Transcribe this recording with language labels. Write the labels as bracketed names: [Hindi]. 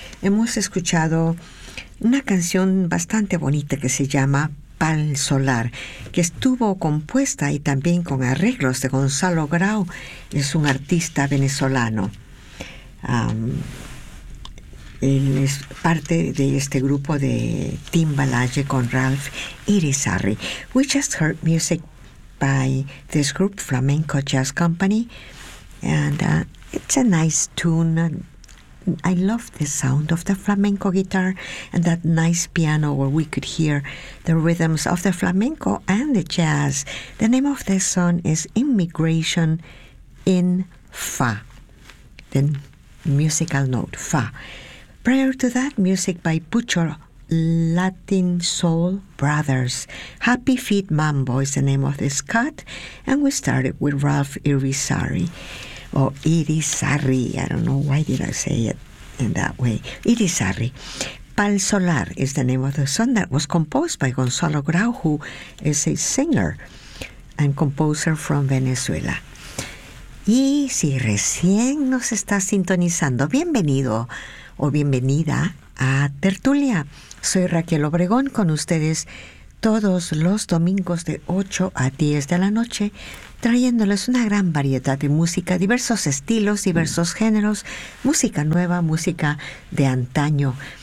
[Spanish] Hemos escuchado una canción bastante bonita que se llama Pal Solar, que estuvo compuesta y también con arreglos de Gonzalo Grau, es un artista venezolano. Él es parte de este grupo de Timbalaje con Ralph Irizarry. [English] We just heard music by this group, Flamenco Jazz Company, and it's a nice tune. I love the sound of the flamenco guitar and that nice piano where we could hear the rhythms of the flamenco and the jazz. The name of this song is Inmigration in Fa. Then musical note, Fa. Prior to that, music by Pucho, Latin Soul Brothers. Happy Feet Mambo is the name of this cut. And we started with Ralph Irizarry. I don't know why did I say it in that way. Irizarry. Pal Solar is the name of the song that was composed by Gonzalo Grau, who is a singer and composer from Venezuela. [Spanish] Y si recién nos está sintonizando, bienvenido o bienvenida a Tertulia. Soy Raquel Obregón con ustedes todos los domingos de 8 a 10 de la noche, trayéndoles una gran variedad de música, diversos estilos, diversos géneros, música nueva, música de antaño.